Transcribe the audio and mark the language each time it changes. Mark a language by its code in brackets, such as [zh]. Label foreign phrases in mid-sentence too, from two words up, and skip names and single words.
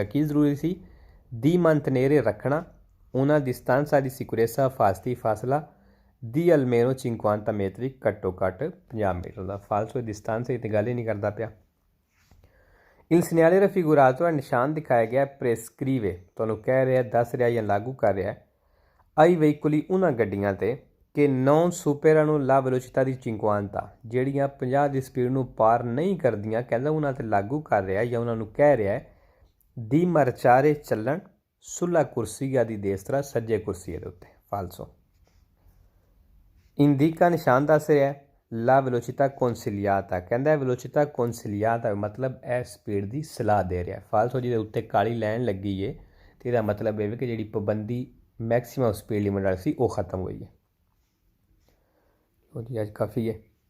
[pa] ਕੀ ਜ਼ਰੂਰੀ ਸੀ ਦੀ mantenere ਰੱਖਣਾ [it] una distanza di sicurezza [pa] ਹਿਫਾਜ਼ਤੀ ਫਾਸਲਾ ਦੀ [it] almeno 50 metri [pa] ਘੱਟੋ ਘੱਟ 50 ਮੀਟਰ ਦਾ। ਫਾਲਸੋ distanza ਦੀ ਗੱਲ ਹੀ ਨਹੀਂ ਕਰਦਾ ਪਿਆ। [it] il segnale raffigurato [pa] ਨਿਸ਼ਾਨ ਦਿਖਾਇਆ ਗਿਆ prescrive ਤੁਹਾਨੂੰ ਕਹਿ ਰਿਹਾ ਦੱਸ ਰਿਹਾ ਜਾਂ ਲਾਗੂ ਕਰ ਰਿਹਾ [it] ai veicoli [pa] ਉਹਨਾਂ ਗੱਡੀਆਂ 'ਤੇ ਕਿ [it] non superano la velocità di 50 [pa] ਜਿਹੜੀਆਂ 50 ਦੀ ਸਪੀਡ ਨੂੰ ਪਾਰ ਨਹੀਂ ਕਰਦੀਆਂ, ਕਹਿੰਦਾ ਉਹਨਾਂ 'ਤੇ ਲਾਗੂ ਕਰ ਰਿਹਾ ਜਾਂ ਉਹਨਾਂ ਨੂੰ ਕਹਿ ਰਿਹਾ ਦੀ marciare ਚੱਲਣ [it] sulla corsia di destra [pa] ਸੱਜੇ ਕੁਰਸੀਏ ਦੇ ਉੱਤੇ। [it] falso indica [pa] ਨਿਸ਼ਾਨ ਦੱਸ ਰਿਹਾ [it] la velocità consigliata [pa] ਕਹਿੰਦਾ [it] velocità consigliata [pa] ਮਤਲਬ ਇਹ ਸਪੀਡ ਦੀ ਸਲਾਹ ਦੇ ਰਿਹਾ। ਫਾਲਸੋ ਜਿਹਦੇ ਉੱਤੇ ਕਾਲੀ ਲਾਈਨ ਲੱਗੀ ਹੈ ਤੇ ਇਹਦਾ ਮਤਲਬ ਇਹ ਕਿ ਜਿਹੜੀ ਪਾਬੰਦੀ [en] maximum speed limit [pa] ਵਾਲੀ ਸੀ ਉਹ ਖਤਮ ਹੋਈ ਹੈ। ਜੀ ਅੱਜ ਕਾਫੀ ਹੈ।